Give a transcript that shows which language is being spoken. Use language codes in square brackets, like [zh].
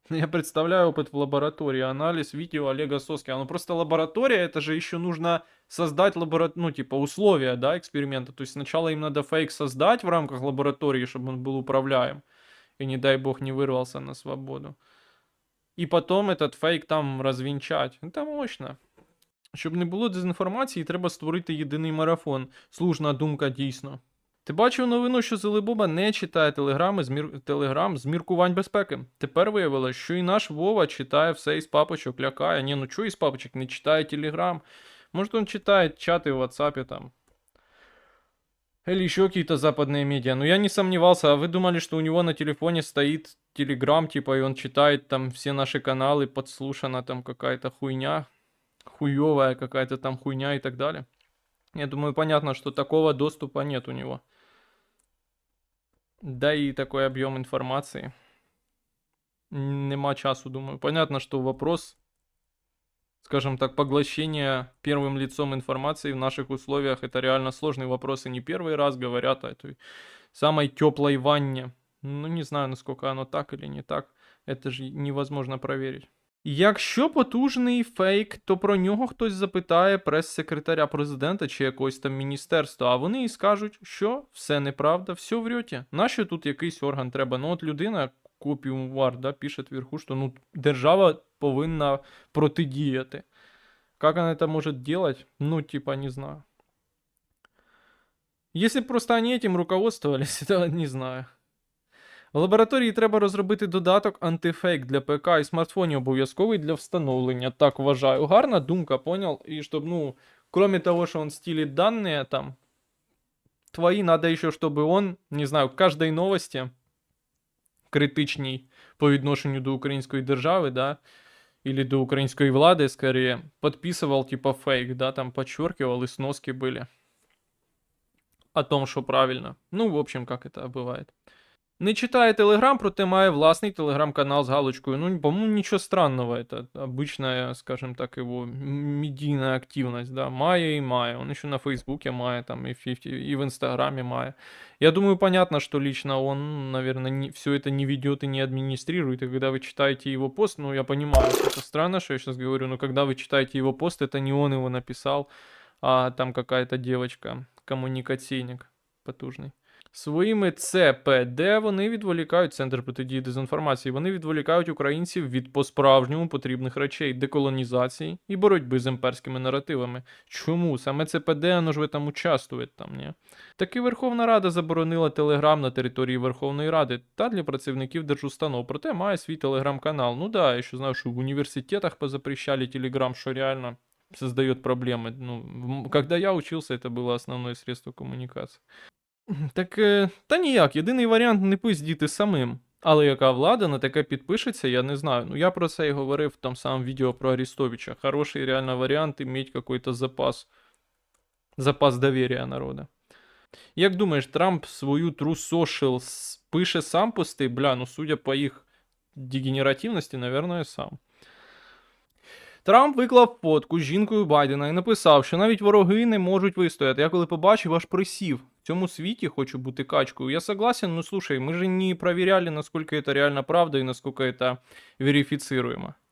[ru] Я представляю опыт в лаборатории, анализ видео Олега Соски. Ну просто лаборатория, это же еще нужно создать ну типа условия, да, эксперимента. То есть сначала им надо фейк создать в рамках лаборатории, чтобы он был управляем. И не дай бог не вырвался на свободу. [uk] І потім этот фейк там розвінчать. Це мощно. Щоб не було дезінформації, треба створити єдиний марафон. Слушна думка, дійсно. Ти бачив новину, що Зелебоба не читає телеграм з міркувань безпеки. Тепер виявилось, що і наш Вова читає все із папочок, лякає. Ні, ну чого із папочок, не читає телеграм. Може він читає чати в WhatsApp там. [ru] Или еще какие-то западные медиа. Но я не сомневался. А вы думали, что у него на телефоне стоит Телеграм, типа, и он читает там все наши каналы, подслушана там какая-то хуйня, хуевая какая-то там хуйня и так далее. Я думаю, понятно, что такого доступа нет у него. Да и такой объем информации. [uk] Нема часу, думаю. [ru] Понятно, что вопрос, скажем так, поглощения первым лицом информации в наших условиях, это реально сложный вопрос, и не первый раз говорят о этой самой теплой ванне. Ну, не знаю, насколько оно так или не так. Это же невозможно проверить. [uk] Якщо потужний фейк, то про нього хтось запитає прес-секретаря президента чи якогось там міністерства, а вони і скажуть, що все неправда, все врете. Нащо тут якийсь орган треба? Ну от людина, копіювар, да, пише вверху, що ну, держава повинна протидіяти. [ru] Как она это может делать? Ну, типа, не знаю. Если б просто они этим руководствовались, то не знаю. [uk] В лабораторії треба розробити додаток антифейк для ПК і смартфонів обов'язковий для встановлення. Так вважаю. Гарна думка, понял? І щоб, [ru] ну, кроме того, что он стилит данные там, твои, надо еще, чтобы он, не знаю, к каждой новости [uk] критичній по відношенню до української держави, [ru] да, или до украинской влады, скорее, подписывал типа фейк, да, там подчеркивал и сноски были о том, что правильно. Ну, в общем, как это бывает. [uk] Не читає Телеграм, проте має власний телеграм-канал з галочкою. [ru] Ну, по-моему, ничего странного. Это обычная, скажем так, его медийная активность, да. [uk] Має и має. [ru] Он еще на Фейсбуке має, там, и в Инстаграме має. Я думаю, понятно, что лично он, наверное, все это не ведет и не администрирует. И когда вы читаете его пост, ну, я понимаю, что это странно, что я сейчас говорю, но когда вы читаете его пост, это не он его написал, а там какая-то девочка, [uk] коммуникаційник потужний. Своїми ЦПД вони відволікають Центр протидії дезінформації, вони відволікають українців від по-справжньому потрібних речей, деколонізації і боротьби з імперськими наративами. Чому? Саме ЦПД, оно ж ви там участвує там, ні? Таки Верховна Рада заборонила Телеграм на території Верховної Ради та для працівників держустанов, проте має свій телеграм-канал. Ну да, я ще знаю, що в університетах позапрещали Телеграм, що реально [ru] создает проблемы. Ну, когда я учился, это было основное средство коммуникации. [uk] Так, та ніяк, єдиний варіант не пиздіти самим. Але яка влада на таке підпишеться, я не знаю. Ну, я про це і говорив в тому самому відео про Арестовича. [ru] Хороший реально варіант иметь какой-то запас. Запас доверия народа. [uk] Як думаєш, Трамп свою True Social пише сам пости? [ru] Бля, ну судя по [uk] їх дегенеративності, [ru] наверное, сам. [uk] Трамп виклав фотку з жінкою Байдена і написав, що навіть вороги не можуть вистояти. Я коли побачив, аж присів. В цьому світі хочу бути качкою. [ru] Я согласен, но слушай, мы же не проверяли, насколько это реально правда и насколько это верифицируемо.